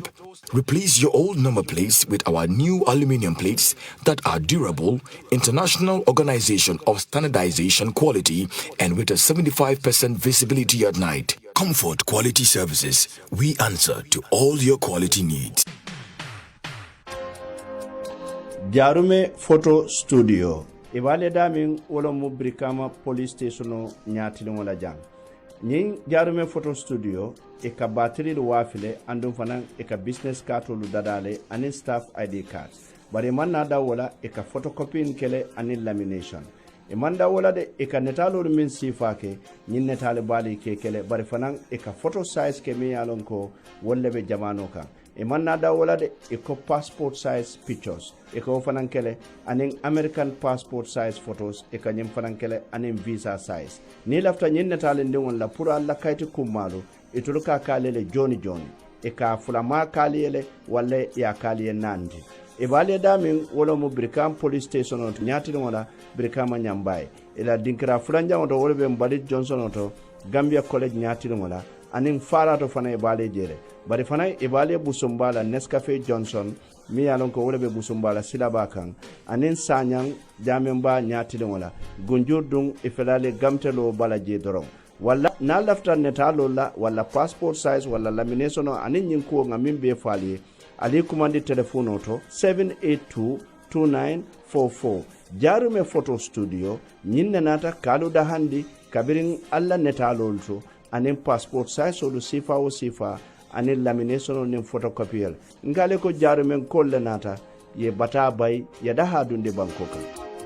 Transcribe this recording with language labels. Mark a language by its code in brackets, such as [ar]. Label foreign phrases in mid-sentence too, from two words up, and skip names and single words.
[en] Replace your old number plates with our new aluminum plates that are durable, international organization of standardization quality, and with a 75% visibility at night. Comfort Quality Services. We answer to all your quality needs. Jarume Photo Studio. [man] Ibale damin wolo mu Brikama Police Station nyatili wala jang. Nyin Jarume Photo Studio e ka battery lu wafile andum fanan e ka [en] business card [man] lu dadale anin [en] staff ID card. [man] Bari man na da wala e ka photocopy kele anin lamination. E man da wala de e ka netalo min sifake nyin netale bali ke kele bari fanan e ka [en] photo size [man] ke mi yalon ko wolle be jamano ka. E man na da wala de e ko [en] passport size pictures [man] e ko fanan kele anin [en] American passport size photos [man] e ka nyim fanan kele anin [en] visa size [man] ni lafta nyin netale ndewon la pour alla kayti kumalo e to ka kalele joni e ka fulama kalele walla ya kaliye nandi e bale damin wala mo Brikama Police Station on nyati wala Brikama nyambaye e la dinkra fulanja on to wolbe Mbalit Johnson to Gambia College nyati wala anin fara to fana e bale jere bari fana e bale busumbala Nescafe Johnson mi yalon ko wolbe busumbala silaba kan anin sanyang jamemba nyati wala gunjurdung e felale gamtelo bala je doron wala na lafta netalo la wala [en] passport size [man] wala lamination anin nyinko ngamin be fali ali kumandi telephone to 7822944 Jarume Photo Studio nyinna nata kalu da handi kabirin alla netalo to anin [en] passport size [man] o sifa o sifa anin lamination nin photocopier ngale ko Jarume kolle nata ye bata bay ya da hadunde bankoka